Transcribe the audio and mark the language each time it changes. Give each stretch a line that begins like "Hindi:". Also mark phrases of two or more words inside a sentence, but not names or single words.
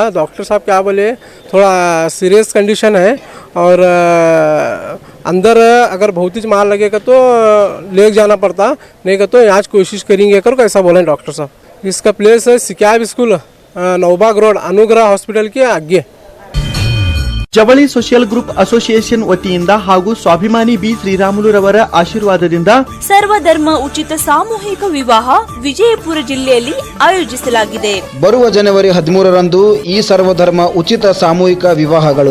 Hindi: डॉक्टर साहब क्या बोले थोड़ा
English: serious condition
Hindi: है और अंदर अगर बहुत ही मार लगेगा तो ले जाना पड़ता नहीं तो आज कोशिश करेंगे कर कैसा बोले डॉक्टर साहब। इसका प्लेस है सिक्याब स्कूल नौबाग रोड अनुग्रह हॉस्पिटल के आगे।
Kannada: ಜವಳಿ
English: social group association
Kannada: ವತಿಯಿಂದ ಹಾಗೂ ಸ್ವಾಭಿಮಾನಿ ಬಿ ಶ್ರೀರಾಮುಲುರವರ ಆಶೀರ್ವಾದದಿಂದ ಸರ್ವಧರ್ಮ ಉಚಿತ ಸಾಮೂಹಿಕ ವಿವಾಹ ವಿಜಯಪುರ ಜಿಲ್ಲೆಯಲ್ಲಿ ಆಯೋಜಿಸಲಾಗಿದೆ। ಬರುವ ಜನವರಿ 13ರಂದು ಈ ಸರ್ವಧರ್ಮ ಉಚಿತ ಸಾಮೂಹಿಕ ವಿವಾಹಗಳು